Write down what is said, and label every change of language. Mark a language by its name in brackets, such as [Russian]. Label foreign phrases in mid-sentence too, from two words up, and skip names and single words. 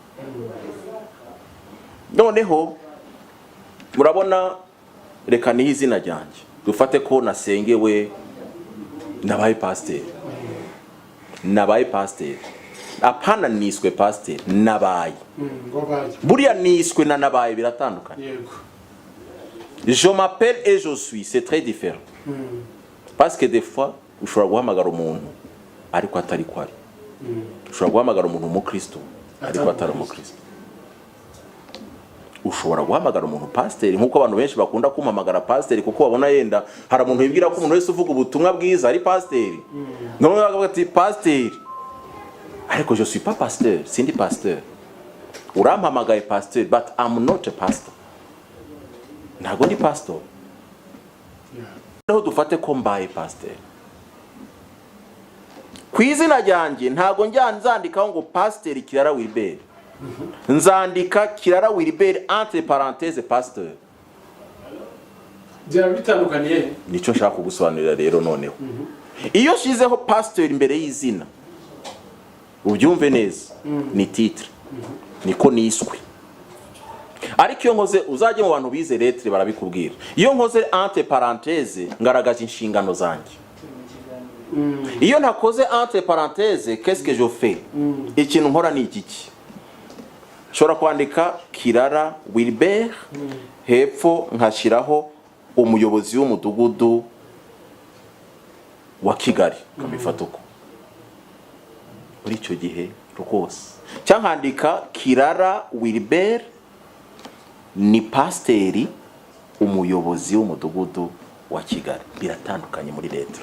[Kinyarwanda] Noneho murabona, reka ni izina ryanjye dufate ko nasengewe nabaye pasteur. Nabaye pasteur, apana niswe pasteur, nabaye. Buriya niswe na nabaye biratandukanye. [French] Je m'appelle et je suis, c'est très différent. Parce que des fois [Kinyarwanda] ushobora guhamagara umuntu ariko atari kwari. Ushobora guhamagara umuntu umukristo ariko atari umukristo. Ushobora guhamagara umuntu pasteur, nkuko abantu benshi bakunda kumpamagara pasteur kuko babona yenda hari umuntu yibwira ko umuntu wese uvuga ubutumwa bwiza ari pasteur. None bakavuga ati pasteur, ariko [French] je suis pas pasteur, [Kinyarwanda] sindi pasteur. Urampamagaye pasteur, [English] but I'm not a pastor. [Kinyarwanda] Ntago ndi pastor. Naho dufate ko mbaye pasteur. Kwizina ryanjye ntago nzandikaho ngo pasteur Kirara Wilbert. Nzandika Kirara Wilbert [French] entre parenthèses pasteur. [Kinyarwanda] Byaba bitandukaniye. Nico nshaka kugusobanurira rero noneho. Iyo shizeho pasteur imbere y'izina, ubyumve neza, ni titre. Niko niswe. Ariko iyo nkoze, uzajye mu bantu bize lettre barabikubwira, iyo nkoze [French] entre parenthèses [Kinyarwanda] ngaragaje inshingano zanjye. Iyo ntakoze [French] entre parenthèses, qu'est-ce que je fais? [Kinyarwanda] Ikintu nkora ni iki? Shora kwandika Kirara Wilbert, hepfo nkashiraho umuyobozi w'umudugudu wa Kigali, kabifata uko. Muri icyo gihe rwose cyankandika Kirara Wilbert ni pasteri umuyobozi w'umudugudu wa Kigali, biratandukanye muri lettre.